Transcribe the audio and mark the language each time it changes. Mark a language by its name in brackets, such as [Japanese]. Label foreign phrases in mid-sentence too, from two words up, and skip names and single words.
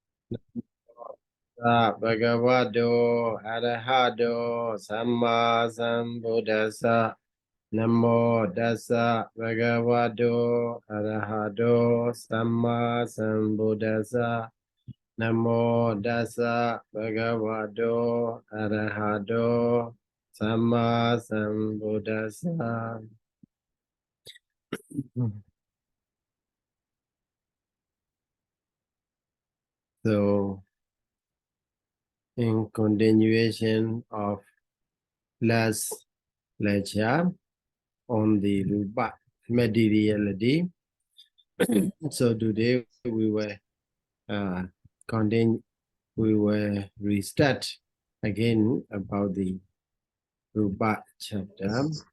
[Pali] Bhagavato Arahato Samma Sambuddhassa Namo Tassa Bhagavato Arahato Samma Sambuddhassa Namo Tassa Bhagavato Arahato Samma Sambuddhassa. [English] So, in continuation of last lecture on the Rupa materiality, so today we were we will restart again about the Rupa chapter.